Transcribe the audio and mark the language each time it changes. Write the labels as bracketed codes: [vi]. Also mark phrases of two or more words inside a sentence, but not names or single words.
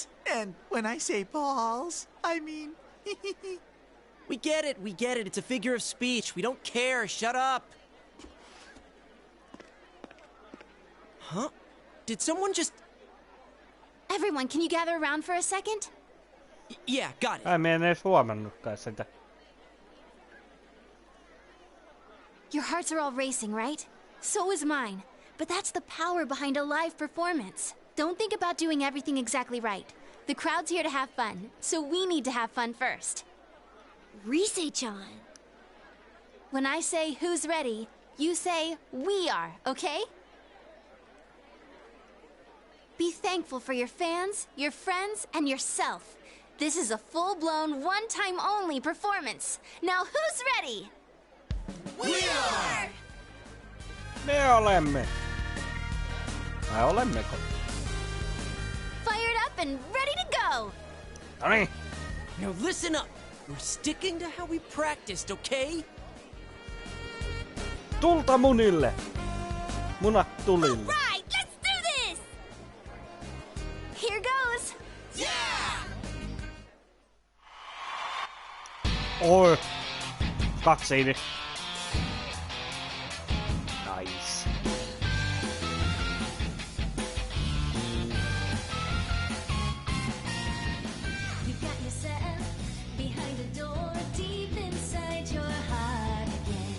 [en] And when I say balls, I mean... We get it. It's a figure of speech. We don't care. Shut up. Huh? Did someone just... Everyone, can you gather around for a second? Yeah, got it. [fi] Mä en edes huomannutkaan sitä. [en] Your hearts are all racing, right? So is mine. But that's the power behind a live performance. Don't think about doing everything exactly right. The crowd's here to have fun, so we need to have fun first. Rise-chan. When I say who's ready, you say we are, okay? Be thankful for your fans, your friends, and yourself. This is a full-blown, one-time only performance. Now who's ready? We are! [fi] Me olemme. Vai olemmeko? [en] Fired up and ready to go! [fi] Noniin. [en] Now listen up. We're sticking to how we practiced, okay? [fi] Tulta munille. Munat tulille. [en] Right, let's do this! Here goes! [fi] Oi. Kaksiini. Nice. [en] You got yourself behind a door deep inside your heart again.